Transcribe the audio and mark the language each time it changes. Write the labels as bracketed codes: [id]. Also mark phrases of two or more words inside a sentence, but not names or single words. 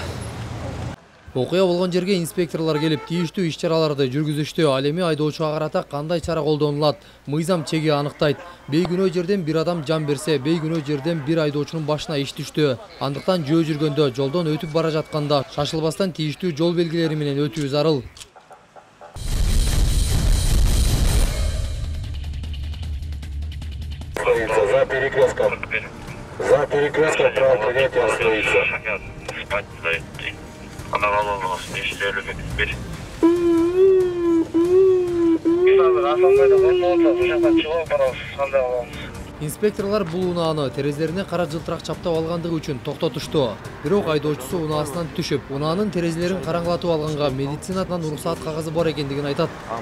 [ky] Окуя болгон жерге инспекторлор келип тийиштүү иш-чараларды жүргүзүштү. Ал эми айдоочуга карата кандай чара колдонулат? Мыйзам чеги аныктайт. Бейгүнөө жерден бир адам жан берсе, бейгүнөө жерден бир айдоочунун башына иш түштү. Андыктан жөө жүргөндө, жолдон өтүп бара жатканда шашылбастан тийиштүү жол белгилери менен өтүү зарыл. [ru] За перекрестком право принятия остается. [ky] Инспекторлар бул унааны терезелерине кара жылтырак чаптап алгандыгы үчүн токтотушту. Бирок айдоочусу унаасынан түшүп, унаанын терезелерин караңгылатып алганга медицинадан уруксаат кагазы бар экендигин айтат.